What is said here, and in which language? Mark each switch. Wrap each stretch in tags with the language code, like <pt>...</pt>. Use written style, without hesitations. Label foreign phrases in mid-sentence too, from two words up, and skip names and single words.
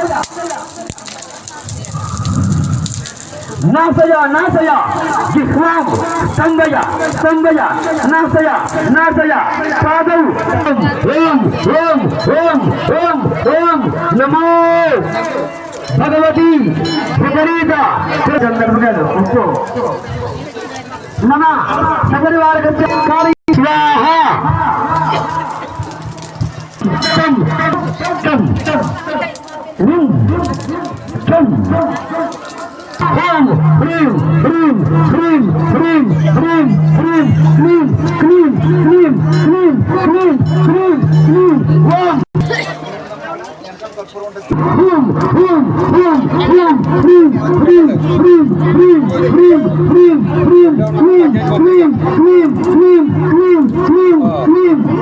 <sa>నాశయ నాశయ జిహ్వాం స్తంభయ స్తంభయ నాశయ నాశయ పాదౌ ఓం ఓం ఓం ఓం ఓం నమో భగవతి విపరీత ఉప్పు నమ సపరివారకారి స్వాహ తం తం తం తం ఓం హ్రీం హ్రీం హ్రీం హ్రీం హ్రీం హ్రీం క్లీం క్లీం క్లీం క్లీం క్లీం క్లీం క్లీం ఓం హూం హూం హూం హూం హ్రీం హ్రీం హ్రీం హ్రీం హ్రీం హ్రీం హ్రీం క్లీం క్లీం క్లీం క్లీం క్లీం క్లీం క్లీం</sa>